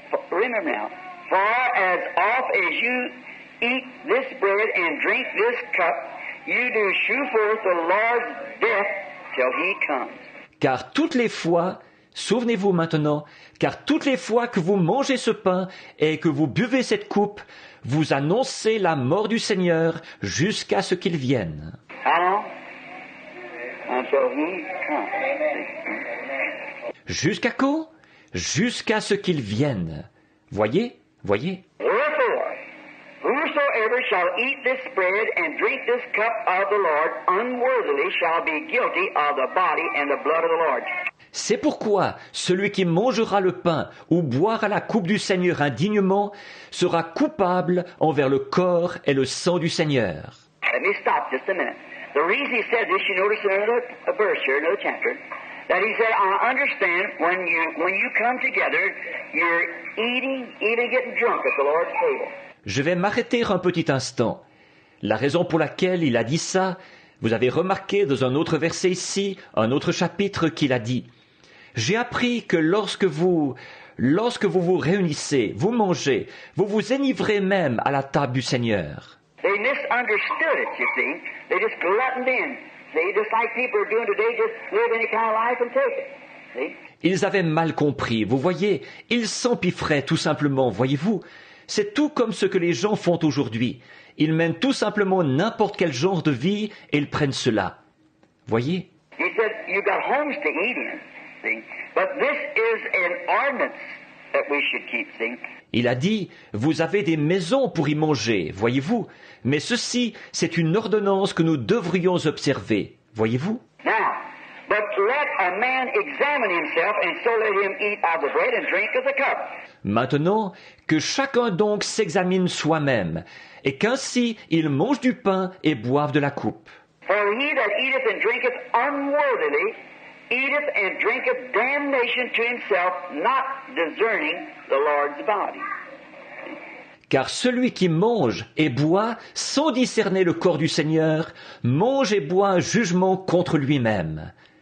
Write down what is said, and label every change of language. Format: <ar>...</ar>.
<en>Remember now, for as oft as you eat this bread and drink this cup, you do shew forth the Lord's death till He comes.</en> <fr>Car toutes les fois, souvenez-vous maintenant, car toutes les fois que vous mangez ce pain et que vous buvez cette coupe, vous annoncez la mort du Seigneur jusqu'à ce qu'il vienne.</fr> <en>How long? Until He comes.</en> <fr>Jusqu'à quand? Jusqu'à ce qu'il vienne. Voyez? Voyez?</fr> <en>Wherefore, whosoever shall eat this bread and drink this cup of the Lord unworthily shall be guilty of the body and the blood of the Lord.</en> <fr>C'est pourquoi celui qui mangera le pain ou boira la coupe du Seigneur indignement sera coupable envers le corps et le sang du Seigneur.</fr> <en>Let me stop just a minute. The reason he said this, you notice in another verse here, another chapter, that he said, I understand when you come together, you're eating, even getting drunk at the Lord's table.</en> <fr>Je vais m'arrêter un petit instant. La raison pour laquelle il a dit ça, vous avez remarqué dans un autre verset ici, un autre chapitre qu'il a dit. J'ai appris que lorsque vous vous réunissez, vous mangez, vous vous enivrez même à la table du Seigneur.</fr> <en>They misunderstood it, you see. They just gluttoned in. See, just like people are doing today, just live any kind of life and take it. See?</en> <fr>Ils avaient mal compris, vous voyez, ils s'empiffraient tout simplement, voyez-vous. C'est tout comme ce que les gens font aujourd'hui. Ils mènent tout simplement n'importe quel genre de vie et ils prennent cela. Voyez?</fr> <en>He said, you got homes to eat in, see. But this is an ordinance that we should keep, see.</en> <fr>Il a dit, vous avez des maisons pour y manger, voyez-vous. Mais ceci, c'est une ordonnance que nous devrions observer, voyez-vous.</fr> <en>Now, but let a man examine himself, and so let him eat of the bread and drink of the cup.</en> <fr>Maintenant, que chacun donc s'examine soi-même, et qu'ainsi il mange du pain et boive de la coupe.</fr> <en>For he that eateth and drinketh unworthily eateth and drinketh damnation to himself, not discerning the Lord's body.</en> <fr>Car celui qui mange et boit sans discerner le corps du Seigneur, mange et boit un jugement contre lui-même.</fr>